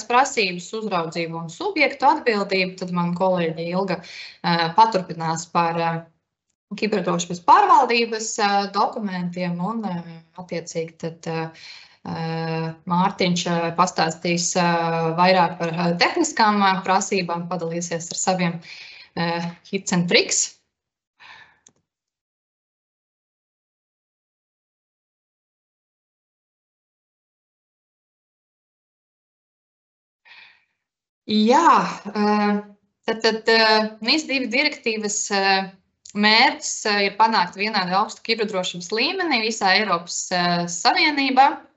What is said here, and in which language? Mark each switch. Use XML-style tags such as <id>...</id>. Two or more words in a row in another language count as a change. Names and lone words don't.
<lv>prasības, uzraudzību un subjektu atbildību, tad man kolēģi Ilga paturpinās par kiberdrošības pārvaldības dokumentiem un attiecīgi tad Mārtiņš pastāstīs vairāk par tehniskām prasībām, padalīsies ar saviem</lv> <en>hits and tricks.</en> <lv>Jā, tad NIS2 direktīvas mērķis ir panākt vienādu augstu kiberdrošības līmeni visā Eiropas Savienībā.</lv>